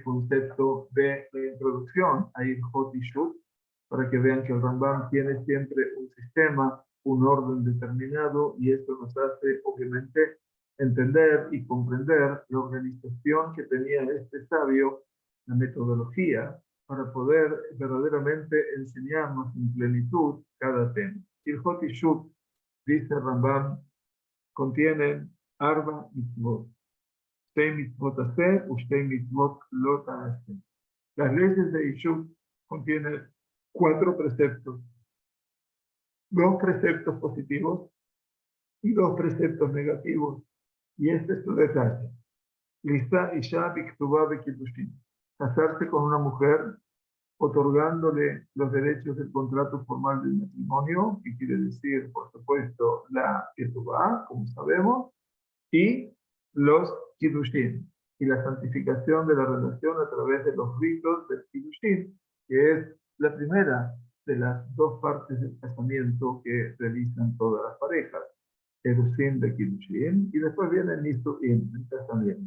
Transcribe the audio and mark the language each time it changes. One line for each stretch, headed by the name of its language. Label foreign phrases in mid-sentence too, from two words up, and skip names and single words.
Spanish: concepto de la introducción a Ilhot y Shut, para que vean que el Rambam tiene siempre un sistema, un orden determinado, y esto nos hace, obviamente, entender y comprender la organización que tenía este sabio, la metodología, para poder verdaderamente enseñarnos en plenitud cada tema. Ilhot y Shut, dice Rambam, contienen
Hebrew: ארבע מצוות. שתי מצוות hacer, ושתי מצוות לא תעשה.
Spanish: Las leyes de Ishut contienen 4 preceptos, 2 preceptos positivos y 2 preceptos negativos. Y este es su detalle.
Hebrew: לישא אשה בכתובה בקידושין.
Spanish: Casarse con una mujer otorgándole los derechos del contrato formal del matrimonio, que quiere decir, por supuesto, la Ketubá, como sabemos, y los Kiddushin, y la santificación de la relación a través de los ritos del Kiddushin, que es la primera de las 2 partes del casamiento que realizan todas las parejas, el Usin de Kiddushin, y después viene el Nisuin, el casamiento.